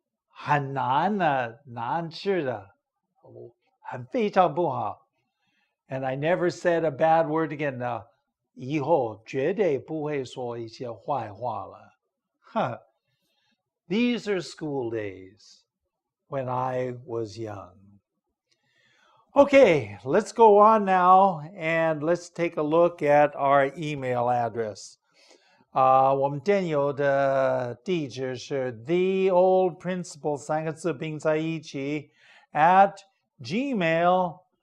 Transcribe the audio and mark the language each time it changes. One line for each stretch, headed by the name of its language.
Chinese: 很难的，难吃的，非常不好。
English: And I never said a bad word again.
Chinese: 以后绝对不会说一些坏话了。
English: These are school days when I was young. Okay, let's go on now and let's take a look at our email address.
Chinese: 我们电邮的地址是 theoldprinciple 三个字并在一起 at gmail.com.